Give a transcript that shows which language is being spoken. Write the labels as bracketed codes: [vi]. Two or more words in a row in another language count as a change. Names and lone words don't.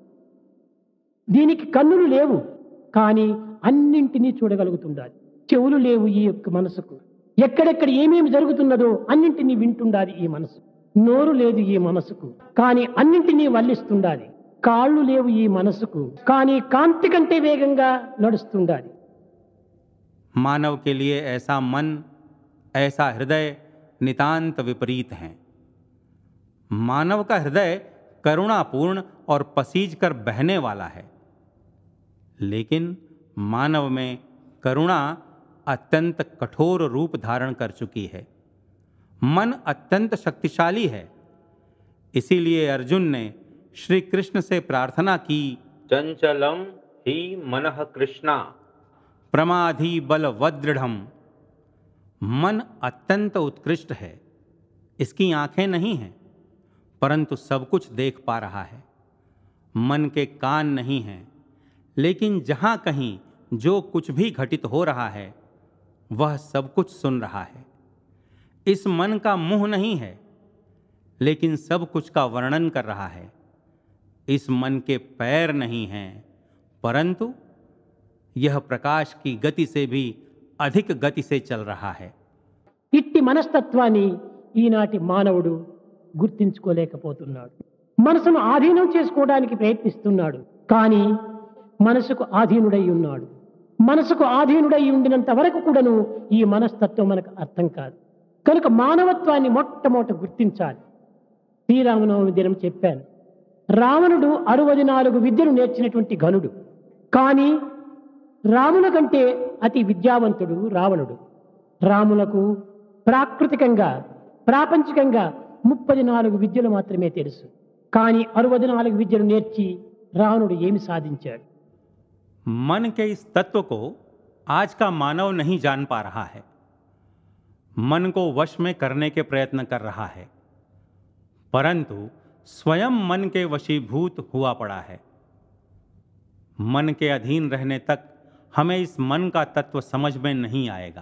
[te] దీనికి కన్నులు లేవు, కానీ అన్నింటినీ చూడగలుగుతుండాలి. చెవులు లేవు ఈ యొక్క మనసుకు. ఎక్కడెక్కడ ఏమేమి జరుగుతున్నదో అన్నింటినీ వింటుండాలి ఈ మనసు. నోరు లేదు ఈ మనసుకు, కానీ అన్నింటినీ వల్లిస్తుండాలి. కాళ్ళు లేవు ఈ మనసుకు, కానీ కాంతి కంటే వేగంగా నడుస్తుండాలి. [hi] मानव के लिए ऐसा मन, ऐसा हृदय नितांत विपरीत हैं। मानव का हृदय करुणापूर्ण और पसीज कर बहने वाला है, लेकिन मानव में करुणा अत्यंत कठोर रूप धारण कर चुकी है। मन अत्यंत शक्तिशाली है। इसीलिए अर्जुन ने श्री कृष्ण से प्रार्थना की, [sa] चंचलम ही मनः कृष्णा प्रमाधी बल वदृढ़म। [hi] मन अत्यंत उत्कृष्ट है। इसकी आंखें नहीं हैं, परंतु सब कुछ देख पा रहा है। मन के कान नहीं हैं, लेकिन जहाँ कहीं जो कुछ भी घटित हो रहा है वह सब कुछ सुन रहा है। इस मन का मुंह नहीं है, लेकिन सब कुछ का वर्णन कर रहा है। इस मन के पैर नहीं हैं, परंतु यह प्रकाश की गति से भी अधिक गति से चल रहा है। [te] ఇట్టి మనస్తత్వాన్ని ఈనాటి మానవుడు గుర్తించుకోలేకపోతున్నాడు. మనసును ఆధీనం చేసుకోవడానికి ప్రయత్నిస్తున్నాడు, కానీ మనసుకు ఆధీనుడై ఉన్నాడు. మనసుకు ఆధీనుడై ఉండినంత వరకు కూడాను ఈ మనస్తత్వం మనకు అర్థం కాదు. కనుక మానవత్వాన్ని మొట్టమొదట గుర్తించాలి. శ్రీరామనవమి దినం చెప్పాను, రావణుడు 64 విద్యలు నేర్చినటువంటి ఘనుడు, కానీ రాముల కంటే అతి విద్యావంతుడు రావణుడు. రాములకు ప్రాకృతికంగా ప్రాపంచికంగా 34 విద్యలు మాత్రమే తెలుసు, కానీ 64 విద్యలు నేర్చి రావణుడు ఏమి సాధించాడు? [hi] मन के इस तत्व को आज का मानव नहीं जान पा रहा है। मन को वश में करने के प्रयत्न कर रहा है, परंतु स्वयं मन के वशीभूत हुआ पड़ा है। मन के अधीन रहने तक हमें इस मन का तत्व समझ में नहीं आएगा।